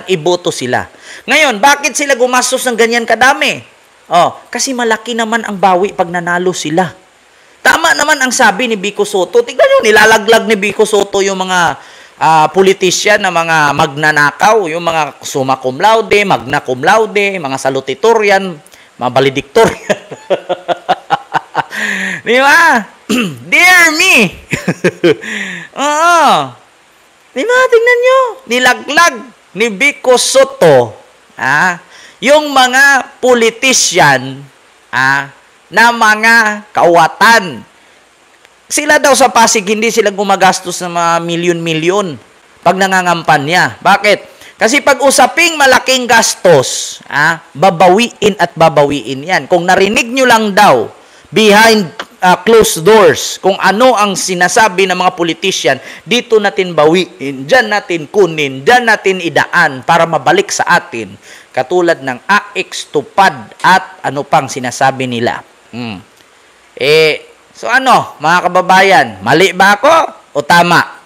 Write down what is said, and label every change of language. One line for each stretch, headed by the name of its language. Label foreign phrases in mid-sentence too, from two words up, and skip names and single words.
Filipino: Iboto sila. Ngayon, bakit sila gumastos ng ganyan kadami? Kasi malaki naman ang bawi pag nanalo sila. Tama naman ang sabi ni Vico Sotto. Tignan nyo, nilalaglag ni Vico Sotto yung mga politisyan na mga magnanakaw, yung mga
Latin: summa cum laude, magna cum laude,
Filipino: mga salutatorian, mga valedictorian. Di ba?
English: Dear me!
Filipino: Di ba? Tingnan nyo. Nilaglag ni Vico Sotto yung mga politisyan na mga kawatan. Sila daw sa Pasig, hindi sila gumagastos ng mga milyon-milyon pag nangangampanya. Bakit? Kasi pag usaping malaking gastos, babawiin at babawiin yan. Kung narinig nyo lang daw,
English: behind closed doors,
Filipino: kung ano ang sinasabi ng mga politician, dito natin bawiin, dyan natin kunin, dyan natin idaan para mabalik sa atin. Katulad ng AX, tupad, at ano pang sinasabi nila. So mga kababayan, mali ba ako o tama?